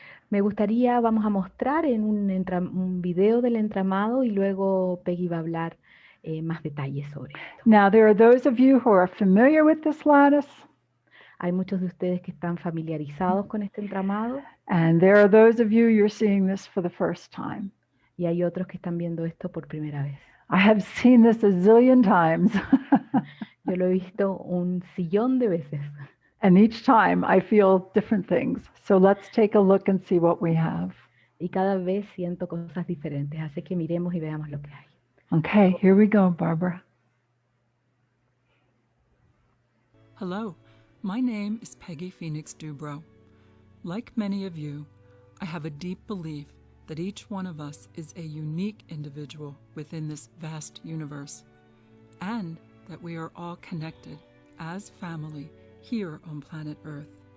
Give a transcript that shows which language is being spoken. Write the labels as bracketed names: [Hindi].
[Spanish] Me gustaría, vamos a mostrar en un video del entramado y luego Peggy va a hablar más detalles sobre esto. [English] Now, there are those of you who are familiar with this lattice. [Spanish] Hay muchos de ustedes que están familiarizados con este entramado. [English] And there are those of you, you're seeing this for the first time. [Spanish] Y hay otros que están viendo esto por primera vez. [English] I have seen this a zillion times. [Spanish] Yo lo he visto un sillón de veces. [English] And each time I feel different things. So let's take a look and see what we have. [Spanish] Y cada vez siento cosas diferentes. Así que miremos y veamos lo que hay. [English] Okay, here we go, Barbara. Hello, my name is Peggy Phoenix Dubrow. Like many of you, I have a deep belief that each one of us is a unique individual within this vast universe, and that we are all connected as family here on planet Earth.